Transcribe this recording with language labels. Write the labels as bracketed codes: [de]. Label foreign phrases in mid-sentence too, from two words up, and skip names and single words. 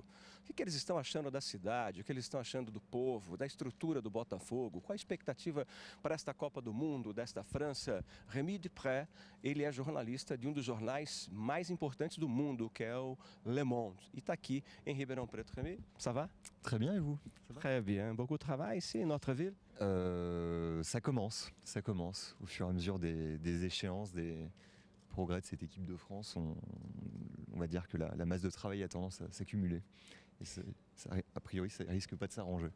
[pt] O que eles estão achando da cidade, o que eles estão achando do povo, da estrutura do Botafogo, qual a expectativa para esta Copa do Mundo desta França? Rémi Dupré, ele é jornalista de um dos jornais mais importantes do mundo, que é o Le Monde, e está aqui em Ribeirão Preto. [fr] Rémi, ça va? Très bien, et vous? Très bien. Beaucoup de travail ici, notre ville? Ça commence au fur et à mesure des échéances, des progrès de cette équipe de France. On va dire que la masse de travail a tendance à s'accumuler. Et a priori, ça risque pas de s'arranger.